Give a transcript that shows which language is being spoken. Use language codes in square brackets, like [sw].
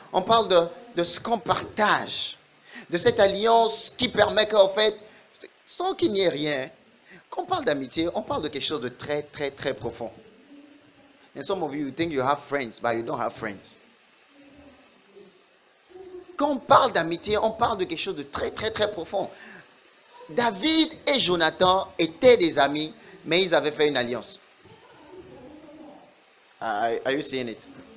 [fr] On parle de ce qu'on partage, de cette alliance qui permet qu'en fait, sans qu'il n'y ait rien, quand on parle d'amitié, on parle de quelque chose de très, très, très profond. [en] And some of you think you have friends, but you don't have friends. [fr] Quand on parle d'amitié, on parle de quelque chose de très, très, très profond. David et Jonathan étaient des amis, mais ils avaient fait une alliance. [en] Are you seeing it?